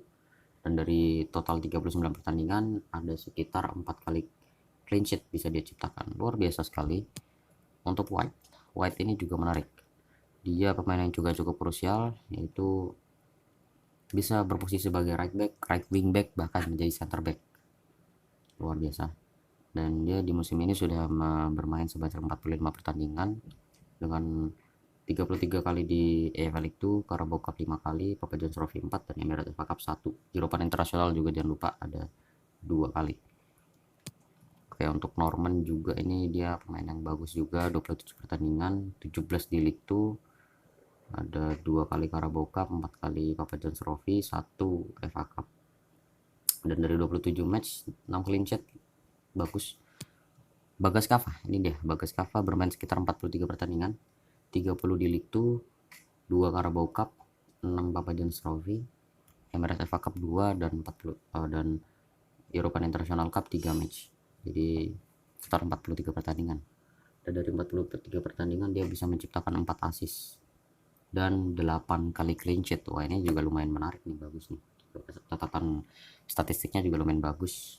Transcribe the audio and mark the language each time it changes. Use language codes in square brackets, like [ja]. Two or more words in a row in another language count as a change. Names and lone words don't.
[id] Dan dari total 39 pertandingan ada sekitar 4 kali [en] clean sheet [id] bisa dia ciptakan. Luar biasa sekali. Untuk White ini juga menarik. Dia pemain yang juga cukup krusial, yaitu bisa berposisi sebagai [en] right back, right wing back, [id] bahkan menjadi [en] center back. [id] Luar biasa. Dan dia di musim ini sudah bermain sebanyak 45 pertandingan dengan 33 kali di EFL itu, Carabao Cup 5 kali, Papa John's Trophy 4, dan Emirates FA Cup 1. European International juga jangan lupa ada 2 kali. Oke, untuk Norman juga ini dia pemain yang bagus juga, 27 pertandingan, 17 di League 2, ada 2 kali Carabao Cup, 4 kali Papa John's Trophy, 1 FA Cup. Dan dari 27 match, 6 [en] clean sheet, [id] bagus. Bagas Kava, ini dia, Bagas Kava bermain sekitar 43 pertandingan, 30 di League 2, 2 Carabao Cup, 6 Papa John's Trophy, Emirates FA Cup 2, dan 40 dan European International Cup 3 match. Jadi sekitar 43 pertandingan. Dan dari 43 pertandingan dia bisa menciptakan 4 assist dan 8 kali [en] clean sheet. [id] Wah, ini juga lumayan menarik nih, bagus nih. Catatan statistiknya juga lumayan bagus.